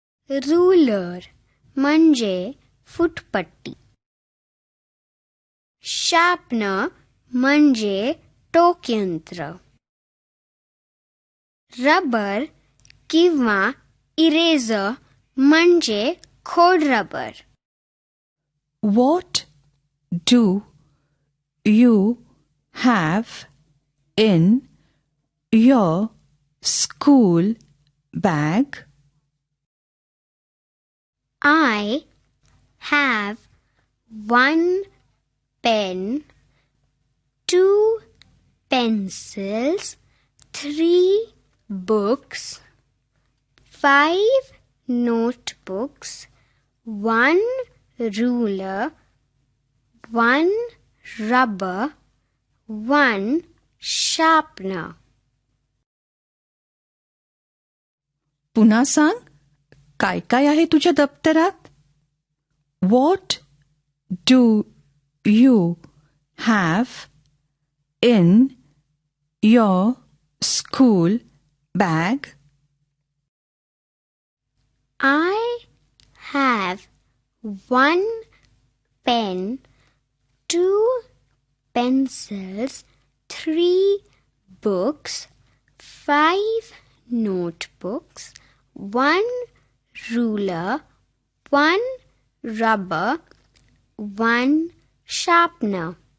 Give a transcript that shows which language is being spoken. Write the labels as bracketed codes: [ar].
[mr] Ruler म्हणजे फुटपट्टी. Sharpener म्हणजे टोकयंत्र. Rubber किंवा इरेजर म्हणजे खोडरबर. [en] What do you have in your school bag? I have one pen, two pencils, 3 books, 5 notebooks, 1 ruler, 1 rubber, 1 sharpener. [mr] पुन्हा सांग, काय काय आहे तुझ्या दप्तरात? [en] What do you have in your school bag? I have 1 pen, 2 pencils, 3 books, 5 notebooks, 1 ruler, 1 rubber, 1 sharpener.